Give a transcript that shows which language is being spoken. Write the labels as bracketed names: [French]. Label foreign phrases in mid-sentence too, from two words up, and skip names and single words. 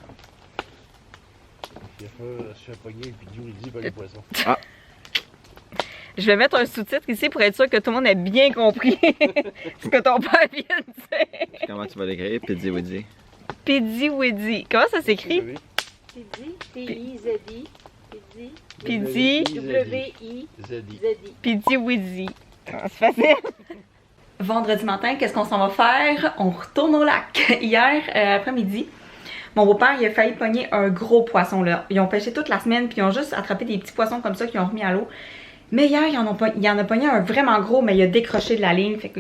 [French] Je fais pogner et puis Dieu dit pas les poissons. Ah. Je vais mettre un sous-titre ici pour être sûr que tout le monde ait bien compris ce que ton père vient de dire. Comment tu vas l'écrire? Pidzi Widzi. Pidzi Widzi. Comment ça s'écrit? Pidzi, P-I-Z-I. Pidzi. Pidzi. W-I-Z-I. Pidzi Widzi. C'est facile. Vendredi matin, qu'est-ce qu'on s'en va faire? On retourne au lac. Hier après-midi, mon beau-père il a failli pogner un gros poisson là. Ils ont pêché toute la semaine puis ils ont juste attrapé des petits poissons comme ça qu'ils ont remis à l'eau. Mais hier, il en a pogné un vraiment gros, mais il a décroché de la ligne.